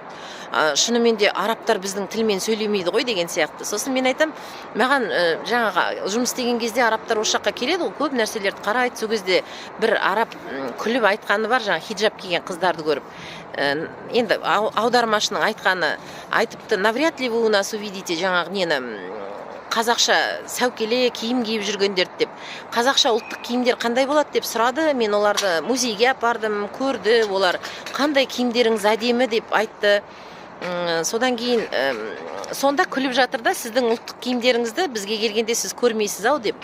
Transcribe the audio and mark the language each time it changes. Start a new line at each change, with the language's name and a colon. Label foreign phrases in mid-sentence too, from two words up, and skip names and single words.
Kazakh: Шынымен де арабтар біздің тілмен сөйлемейді ғой деген сияқты. Сосын мен айтам, маған жаңағы жұмыс істеген кезде арабтар осы жаққа келеді ғой, көп нәрселерді қарайды. Сол кезде бір араб күліп айтқаны бар, жаңағы хиджаб киген қыздарды көріп. Енді аудармашының айтыпты,
Russian: навряд ли вы у нас увидите,
Kazakh: жаңағы нені, қазақша сәукеле киім киіп жүргендерді деп. Қазақша ұлттық киімдер қандай болады деп сұрады. Мен оларды музейге апардым, көрді, олар қандай киімдеріңіз әдемі деп айтты. Содан кейін сонда күліп жатыр да, сіздің ұлттық киімдеріңізді бізге келгенде сіз көрмейсіз ау деп.